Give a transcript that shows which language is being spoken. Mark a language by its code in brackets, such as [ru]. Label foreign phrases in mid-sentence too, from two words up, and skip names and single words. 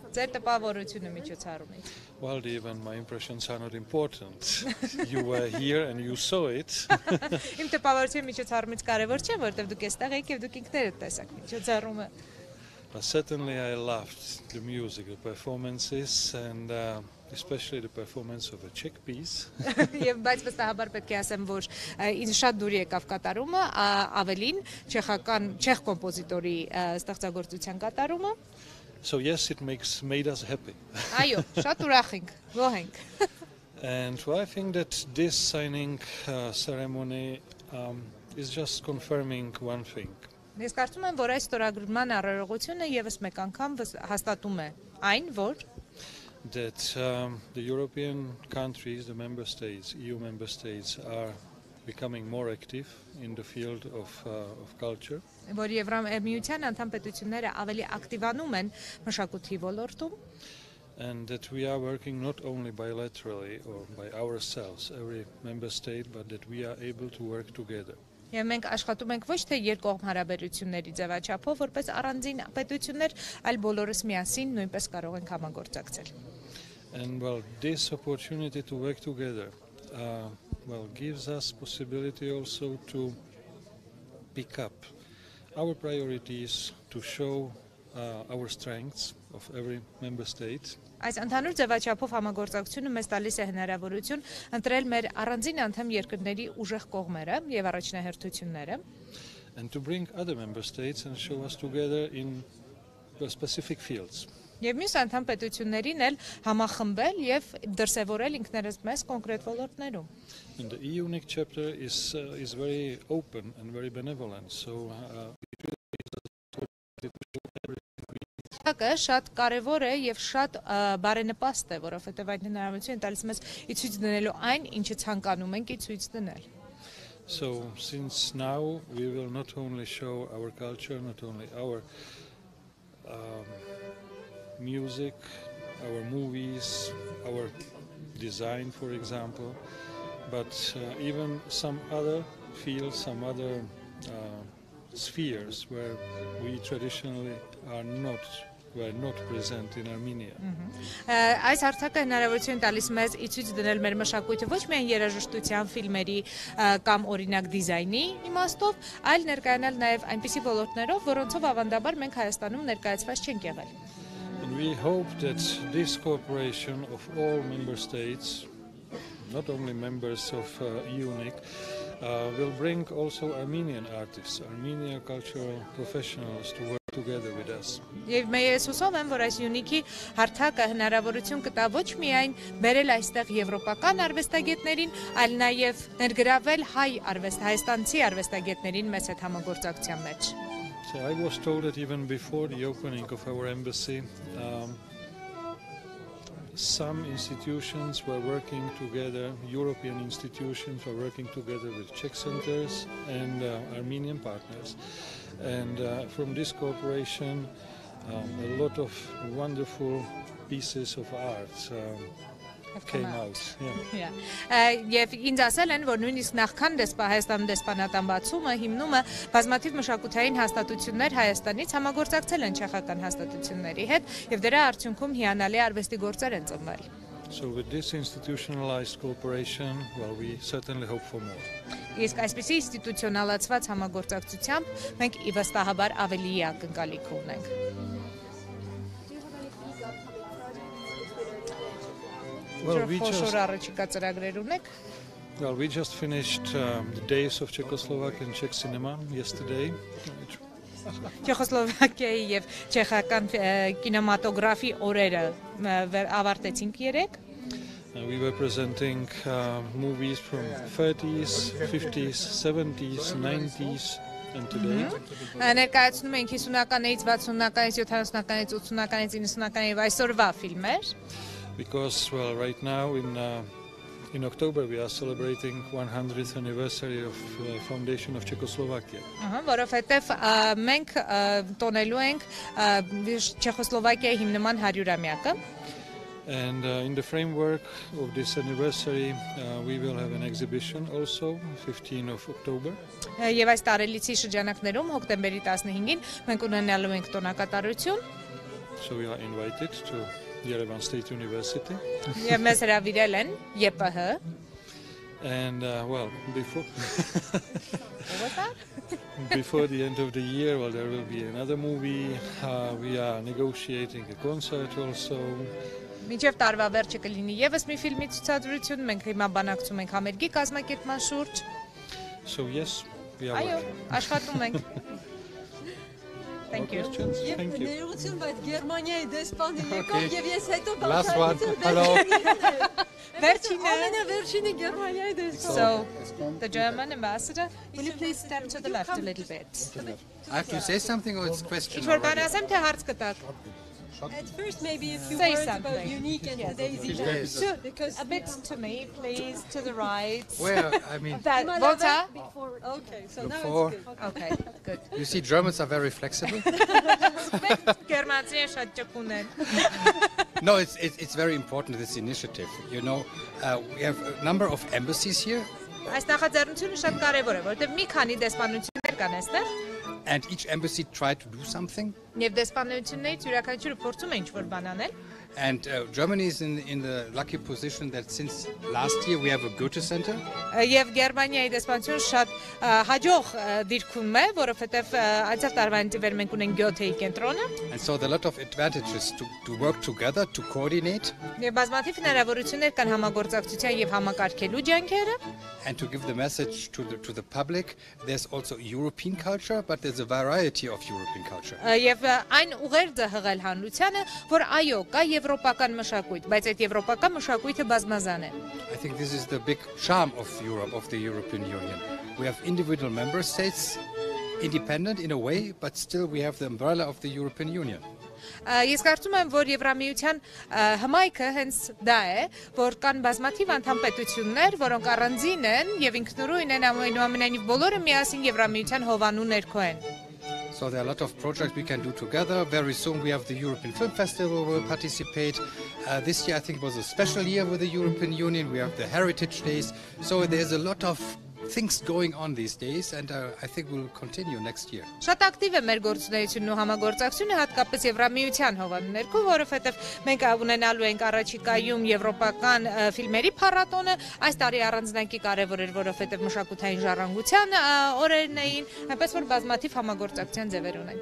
[en] Well, the event, my impressions are not important. You were here and you saw it. But certainly I loved the music, the performances, and especially the performance of a Czech piece. [hy] Բայց վստահաբար պետք է ասեմ, որ ինձ շատ դուր եկավ կատարումը, ավելին չեխ կոմպոզիտորի ստեղծագործության կատարումը։ [en] So yes, it made us happy. [hy] Այո, շատ ուրախ ենք, գոհ ենք։ [en] And well, I think that this signing ceremony is just confirming one thing. [hy] Ես կարծում եմ, որ այս ստորագրման արարողությունը եւս մեկ անգամ հաստատում է այն, որ [en] that the European countries, the member states, EU member states, are becoming more active in the field of culture. [hy] Որ Եվրամիության անդամ պետությունները ավելի ակտիվանում են մշակույթի ոլորտում. [en] And that we are working not only bilaterally or by ourselves, every member state, but that we are able to work together. [hy] Եվ մենք աշխատում ենք ոչ թե երկկողմ հարաբերությունների ձևաչափով, որպես առանձին պետություններ, այլ բոլորս միասին նույնպես կարող ենք համագործակցել։ [en] And well, this opportunity to work together gives us possibility also to pick up our priorities, to show our strengths of every member state. [hy] Այս ընդհանուր ձևաչափով համագործակցությունը մեզ տալիս է հնարավորություն ընտրել մեր առանձին անդամ երկրների ուժեղ կողմերը եւ առաջնահերթությունները [en] and to bring other member states and show us together in specific fields. [hy] Եվ մյուս անդամ պետություններին էլ համախմբել եւ դրսեւորել ինքներս մեզ կոնկրետ ոլորտներում. [en] And the EU-Unique chapter is very open and very benevolent, so [hy] շատ կարևոր է եւ շատ բարենպաստ է, որովհետեւ այդ հնարավորությունը տալիս մեզ ի ցույց դնելու այն, ինչը ցանկանում ենք ի ցույց դնել։ [en] So since now we will not only show our culture, not only our music, our movies, our design, for example, but even some other fields, some other spheres where we traditionally are not were not present in Armenia. [hy] Այս հարթակը հնարավորություն տալիս մեզ ցույց դնել մեր մշակույթը ոչ միայն երաժշտության, ֆիլմերի կամ օրինակ դիզայնի իմաստով, այլ ներկայանալ նաև այնպիսի ոլորտներով, որոնցով ավանդաբար մենք Հայաստանում ներկայացված չենք եղել։ [en] And we hope that this cooperation of all member states, not only members of UNIC, will bring also Armenian artists, Armenian cultural professionals to work together with us. [hy] Եվ ես հուսով եմ, որ այս յունիքի հարթակը հնարավորություն կտա ոչ միայն բերել այստեղ եվրոպական արվեստագետներին, այլ նաև ներգրավել հայաստանցի արվեստագետներին մեծ հետ համագործակցության մեջ։ [en] So I was told that even before the opening of our embassy, some institutions were working together, European institutions were working together with Czech centers and Armenian partners. And from this cooperation, a lot of wonderful pieces of art came out. [hy] Եվ ինձ ասել են, որ նույնիսկ նախքան Հայաստանում դեսպանատան բացումը, հիմնումը բազմաթիվ մշակութային հաստատություններ Հայաստանից համագործակցել են չեխական հաստատությունների հետ, եւ դրա արդյունքում հիանալի արվեստի գործեր են ծնվել։ [en] So with this institutionalized cooperation, well, we certainly hope for more. [hy] Իսկ այսպիսի ինստիտուցիոնալացված համագործակցությամբ մենք վստահաբար ավելի ակնկալիք ունենք։ [en] Well, we just finished the days of Czechoslovakia and Czech cinema yesterday. [hy] Չեխոսլովակիայի եւ չեխական կինեմատոգրաֆի օրերը ավարտեցինք երեք։ [en] We were presenting movies from 30s, 50s, 70s, 90s and today. [hy] Ներկայացնում ենք 50-ականից, 60-ականից, 70-ականից, 80-ականից, 90-ականից եւ այսօրվա ֆիլմեր։ [en] Because, well, right now in October we are celebrating 100th anniversary of the foundation of Czechoslovakia. [hy] Որովհետև մենք տոնելու ենք Չեխոսլովակիայի հիմնման 100-ամյակը։ [en] And in the framework of this anniversary, we will have an exhibition also, 15 of October. [hy] Եվ այս տարելիցի շրջանակներում հոկտեմբերի 15-ին մենք ունենալու ենք տոնակատարություն։ [en] So we are invited to Yerevan State University. [hy] Եվ մեզ հրավիրել են ԵՊՀ։ [en] And well, before the end of the year, well, there will be another movie. We are negotiating a concert also. [hy] Մինչև տարվա վերջը կլինի եւս մի ֆիլմի ցուցադրություն, մենք հիմա բանակցում ենք համերգի կազմակերպման շուրջ։ [en] So yes, we are working. [hy] Այո, աշխատում ենք։ [en] Thank you. Thank you. [hy] Ներողություն, բայց Գերմանիայի դեսպանը եկավ եւ ես հետո [en] Last one. Hello. [hy] Վերջինը Գերմանիայի դեսպանը։ [en] So, the German ambassador, will you please step to the left a little bit? I have to say something or it's a question? [hy] Ինչ-որ բան ասեմ, թե հարց կտակ։ [en] At first, maybe a few Say words something. about unique and today's event. Because a bit to me, please, to the right. Well, I mean, Volta. Okay, so now before. it's good. Okay, good. You see, Germans are very flexible. No, it's very important, this initiative. You know, we have a number of embassies here. [hy] Այս նախաձեռնությունը շատ կարևոր է, որովհետև մի քանի դեսպանություններ կան այստեղ։ [en] And each embassy tried to do something. [hy] Եվ դեսպանություններից յուրաքանչյուրը փորձում է ինչ-որ բան անել։ [en] And Germany is in the lucky position that since last year we have a Goethe Center. [hy] Եվ Գերմանիայի դեսպանությունը շատ հաջող դիրքում է, որովհետև անցյալ տարվանից վեր մենք ունենք Գյոթեի կենտրոնը։ [en] And so there are a lot of advantages to work together, to coordinate. [hy] Եվ բազմաթիվ հնարավորություններ կան համագործակցության եւ համակարգելու ջանքերը։ [en] And to give the message to the public, there's also European culture, but there's a variety of European culture. [hy] Եվ այն ուղերձը հղել հանրությանը, որ այո, կա եվրոպական մշակույթ, բայց այդ եվրոպական մշակույթը բազմազան է։ [en] I think this is the big charm of Europe, of the European Union. We have individual member states, independent in a way, but still we have the umbrella of the European Union. [hy] Ես կարծում եմ, որ Եվրամիության հմայքը հենց դա է, որ կան բազմաթիվ անդամ պետություններ, որոնք առանձին են եւ ինքնուրույն են, այնուամենայնիվ բոլորը միասին Եվրամիության հովանու ներքո են։ [en] So there are a lot of projects we can do together. Very soon we have the European Film Festival will participate. This year I think was a special year with the European Union. We have the Heritage Days. So there's a lot of things going on these days, and I think we'll continue next year. [hy] Շատ ակտիվ է մեր գործունեությունն ու համագործակցությունը, հատկապես Եվրամիության հովանու ներքո, որովհետև մենք ունենալու ենք առաջիկայում եվրոպական ֆիլմերի փառատոնը, այս տարի առանձնակի կարևոր էր, որովհետև մշակութային ժառանգության օրերն էին, այնպես որ բազմաթիվ համագործակցության ձևեր ունենք։